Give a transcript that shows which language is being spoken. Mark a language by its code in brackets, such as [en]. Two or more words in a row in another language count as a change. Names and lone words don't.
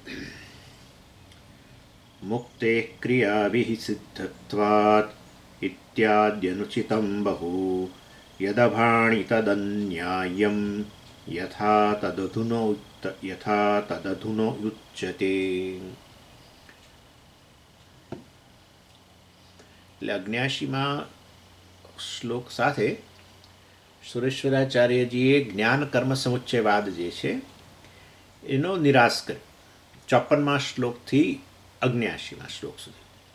[sa] मुक्तेः क्रियाभिः सिद्धत्वात् इत्याद्यनुचितं बहु यदभाणि तदन्याय्यं यथा तदधुनो उच्यते। [gu] એટલે અગ્ન્યાશીમાં શ્લોક સાથે સુરેશ્વરાચાર્યજીએ જ્ઞાન કર્મ સમુચ્ચયવાદ જે છે એનો નિરાશ કર્યો 54મા શ્લોકથી 79મા શ્લોક સુધી.